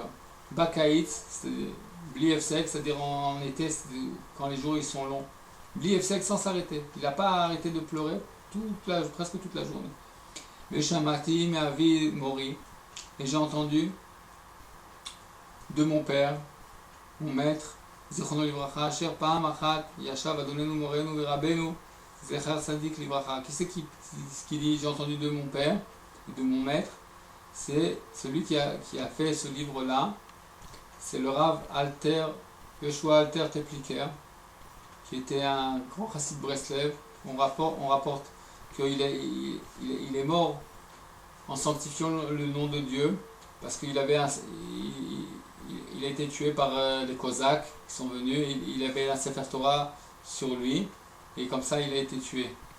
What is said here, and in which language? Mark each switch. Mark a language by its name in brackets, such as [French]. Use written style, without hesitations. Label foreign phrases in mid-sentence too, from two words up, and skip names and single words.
[French] Bakaït, c'est [Hebrew] בלי הפסק, [French] c'est-à-dire en été, quand les jours ils sont longs. [Hebrew] בלי הפסק [French] sans s'arrêter. Il n'a pas arrêté de pleurer presque toute la journée. [Hebrew] ושמעתי מאבי מורי. [French] Et j'ai entendu de mon père, mon maître, [Hebrew] זכרונו לברכה אשר פעם אחת ישב אדוננו מורנו ורבנו זכר צדיק לברכה. [French] Qui c'est qui dit j'ai entendu de mon père et de mon maître? C'est celui qui a fait ce livre-là. C'est le Rav Alter, Yoshua Alter Tepliker, qui était un grand chassid Breslev. On rapporte qu'il est mort en sanctifiant le nom de Dieu, parce qu'il avait il a été tué par les Cosaques qui sont venus, il avait un Sefer Torah sur lui, et comme ça il a été tué.